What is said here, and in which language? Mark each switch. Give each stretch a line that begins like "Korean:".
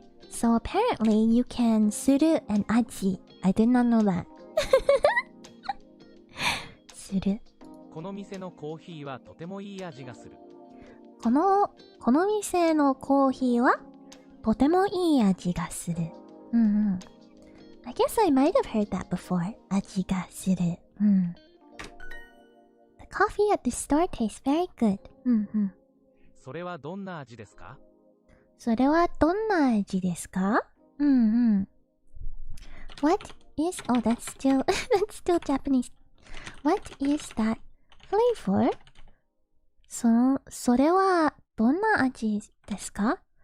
English: So apparently you can する and 味。 I did not know that.
Japanese: する。この店のコーヒーはとてもいい味がする。この店のコーヒーはとてもいい味がする。
English: I guess I might have heard that before.
Japanese: 味がする。
English: The coffee at the store tastes very good.
Japanese: それはどんな味ですか？それはどんな味ですか？
English: What is... Oh, that's still Japanese. What is that flavor?
Japanese: それはどんな味ですか？